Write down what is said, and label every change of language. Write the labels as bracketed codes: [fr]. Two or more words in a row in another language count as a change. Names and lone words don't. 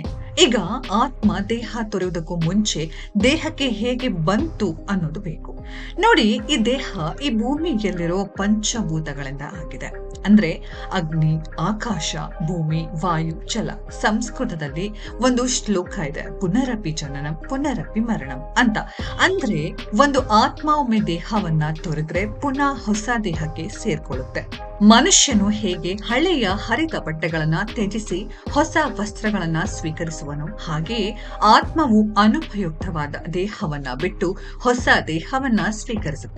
[kn] ಈಗ ಆತ್ಮ ದೇಹ ತೊರೆಯುವುದಕ್ಕೂ ಮುಂಚೆ ದೇಹಕ್ಕೆ ಹೇಗೆ ಬಂತು ಅನ್ನೋದು ಬೇಕು. ನೋಡಿ, ಈ ದೇಹ ಈ ಭೂಮಿಯಲ್ಲಿರೋ ಪಂಚಭೂತಗಳಿಂದ ಆಗಿದೆ. ಅಂದ್ರೆ ಅಗ್ನಿ, ಆಕಾಶ, ಭೂಮಿ, ವಾಯು, ಜಲ. ಸಂಸ್ಕೃತದಲ್ಲಿ ಒಂದು ಶ್ಲೋಕ ಇದೆ, [sa] ಪುನರಪಿ ಜನನಂ ಪುನರಪಿ ಮರಣಂ ಅಂತ. [kn] ಅಂದ್ರೆ ಒಂದು ಆತ್ಮ ಒಮ್ಮೆ ದೇಹವನ್ನ ತೊರೆದ್ರೆ ಪುನಃ ಹೊಸ ದೇಹಕ್ಕೆ ಸೇರ್ಕೊಳ್ಳುತ್ತೆ. ಮನುಷ್ಯನು ಹೇಗೆ ಹಳೆಯ ಹರಿದ ಬಟ್ಟೆಗಳನ್ನ ತ್ಯಜಿಸಿ ಹೊಸ ವಸ್ತ್ರಗಳನ್ನ ಸ್ವೀಕರಿಸುವನು ಹಾಗೆಯೇ ಆತ್ಮವು ಅನುಪಯುಕ್ತವಾದ ದೇಹವನ್ನ ಬಿಟ್ಟು ಹೊಸ ದೇಹವನ್ನ ಸ್ವೀಕರಿಸುತ್ತೆ.